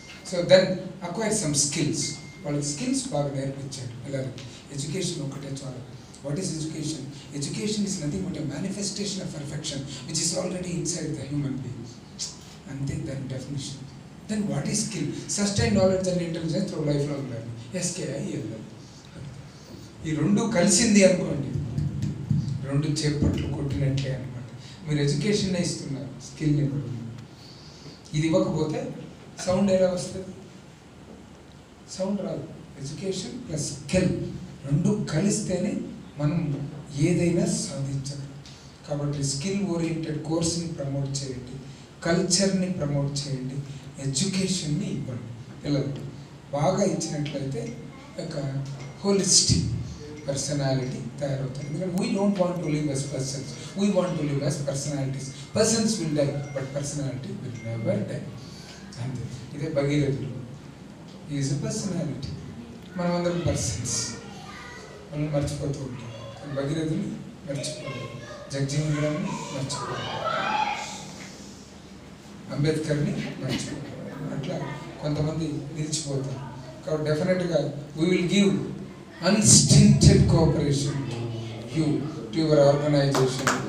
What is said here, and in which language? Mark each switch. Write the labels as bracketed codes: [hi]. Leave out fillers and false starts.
[en] So then acquire some skills. [te] వాళ్ళకి skills బాగా నేర్పించండి పిల్లలు. ఎడ్యుకేషన్ ఒకటే చాలు. [en] What is education? Education is nothing but a manifestation of perfection which is already inside the human being. And then that definition. Then what is skill? Sustained knowledge and intelligence through lifelong learning. SKIL. [te] ఈ 2 కలిసింది అనుకోండి, 2 చేపట్లు కొట్టినట్లే అనమాట. మీరు education ఇస్తున్నారు, స్కిల్ని ఇవ్వడం. ఇది ఇవ్వకపోతే sound ఎలా వస్తుంది? సౌండ్ రాదు. ఎడ్యుకేషన్ ప్లస్ స్కిల్ 2 కలిస్తేనే మనం ఏదైనా సాధించగలం. కాబట్టి స్కిల్ ఓరియంటెడ్ కోర్స్ని ప్రమోట్ చేయండి, కల్చర్ని ప్రమోట్ చేయండి, ఎడ్యుకేషన్ని ఇవ్వండి. పిల్లలు బాగా ఇచ్చినట్లయితే ఒక హోలిస్టిక్ పర్సనాలిటీ తయారవుతుంది. [en] ఎందుకంటే we don't want to live as persons, we want to live as personalities. Persons will die but personality will never die. [te] అంతే. ఇదే భగీరథుడు. [en] Is a personality. [te] మనం అందరం పర్సన్స్. మనం మర్చిపోతూ ఉంటాం. కానీ భగీరథుని మర్చిపోలేదు, జగజీవన్ రామ్ని మర్చిపోలేదు, అంబేద్కర్ని మర్చిపోలేదు. అట్లా కొంతమంది నిలిచిపోతారు. [en] కాబట్టి డెఫినెట్గా we will give unstinted cooperation to you, to your organization.